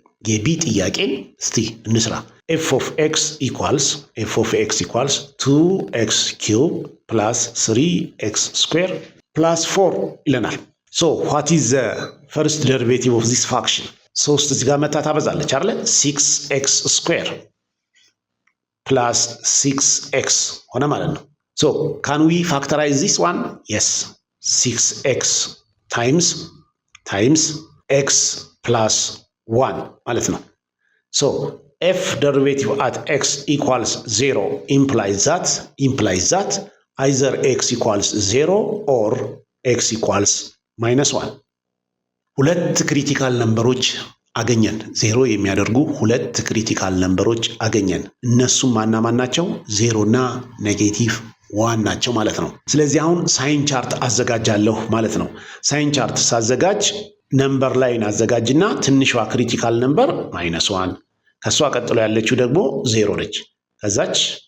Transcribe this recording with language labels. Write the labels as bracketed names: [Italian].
[Amharic] የቢ ጥያቄን እስቲ እንስራ። [English] f of x equals 2x cube plus 3x square plus 4 [Amharic] ይለናል። [English] So what is the first derivative of this function? [Amharic] 3 እዚህ ጋር መታ ታበዛለች አይደለ? [English] 6x square plus 6x [Amharic] ሆነ ማለት ነው። [English] So can we factorize this one? Yes. 6x times x plus 1 [Amharic] ማለት ነው። [English] So f derivative at x equals 0 implies that either x equals 0 or x equals -1 [Amharic] ሁለት ክሪቲካል ነምበሮች አገኘን። 0 የሚያደርጉ ሁለት ክሪቲካል ነምበሮች አገኘን። እነሱም ማን ናቸው? 0 እና -1 ናቸው ማለት ነው። ስለዚህ አሁን ሳይን ቻርት አዘጋጃለሁ ማለት ነው። ሳይን ቻርት ሳዘጋጅ ነምበር ላይን አዘጋጅና ትንሿ ክሪቲካል ነምበር -1 ከሷ ቀጥሎ ያለችው ደግሞ 0 ነች። ከዛች